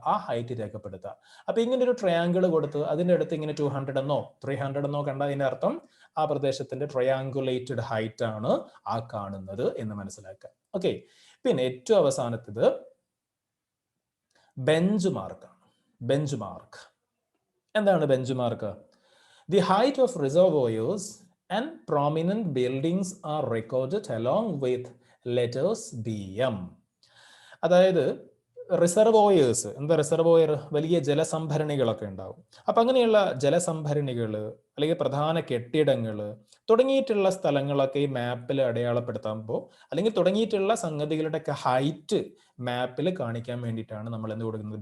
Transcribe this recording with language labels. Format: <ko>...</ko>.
<ml>ആ ഹൈറ്റ് രേഖപ്പെടുത്തുക. അപ്പൊ ഇങ്ങനെ ഒരു ട്രയാങ്കിൾ കൊടുത്ത് അതിന്റെ അടുത്ത് ഇങ്ങനെ 200 എന്നോ 300 എന്നോ കണ്ടതിന്റെ അർത്ഥം ആ പ്രദേശത്തിന്റെ ട്രയാങ്കുലേറ്റഡ് ഹൈറ്റ് ആണ് ആ കാണുന്നത് എന്ന് മനസ്സിലാക്കുക. ഓക്കെ, പിന്നെ ഏറ്റവും അവസാനത്തത് ബെഞ്ച് മാർക്കാണ്. ബെഞ്ച് മാർക്ക് എന്താണ്?</ml> <en>Bench mark the height of reservoirs and prominent buildings are recorded along with letters BM.</en> <ml>അതായത് റിസർവോയേഴ്സ്, എന്താ റിസർവോയർ? വലിയ ജലസംഭരണികളൊക്കെ ഉണ്ടാവും. അപ്പൊ അങ്ങനെയുള്ള ജലസംഭരണികൾ അല്ലെങ്കിൽ പ്രധാന കെട്ടിടങ്ങൾ തുടങ്ങിയിട്ടുള്ള സ്ഥലങ്ങളൊക്കെ ഈ മാപ്പിൽ അടയാളപ്പെടുത്തുമ്പോൾ അല്ലെങ്കിൽ തുടങ്ങിയിട്ടുള്ള സംഗതികളുടെയൊക്കെ ഹൈറ്റ് മാപ്പിൽ കാണിക്കാൻ വേണ്ടിയിട്ടാണ് നമ്മൾ എന്ത് കൊടുക്കുന്നത്?</ml>